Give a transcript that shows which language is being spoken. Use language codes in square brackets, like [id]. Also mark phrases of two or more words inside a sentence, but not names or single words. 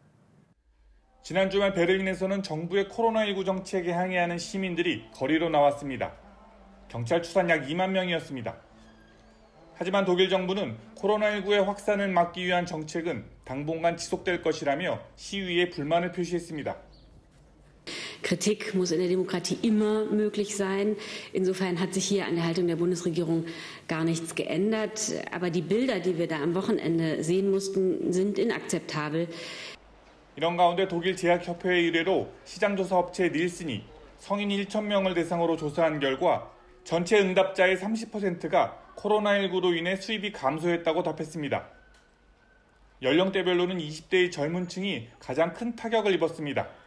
[ko] 지난 주말 베를린에서는 정부의 코로나19 정책에 항의하는 시민들이 거리로 나왔습니다. 경찰 추산 약 2만 명이었습니다. 하지만 독일 정부는 코로나19의 확산을 막기 위한 정책은 당분간 지속될 것이라며 시위에 불만을 표시했습니다. [de] Kritik muss in der Demokratie immer möglich sein. Insofern hat sich hier an der Haltung der Bundesregierung gar nichts geändert. Aber die Bilder, die wir da am Wochenende sehen mussten, sind inakzeptabel. [ko] 이런 가운데 독일 제약협회의 의뢰로 시장조사 업체 닐슨이 성인 1,000명을 대상으로 조사한 결과 전체 응답자의 30%가 코로나19로 인해 수입이 감소했다고 답했습니다. 연령대별로는 20대의 젊은 층이 가장 큰 타격을 입었습니다.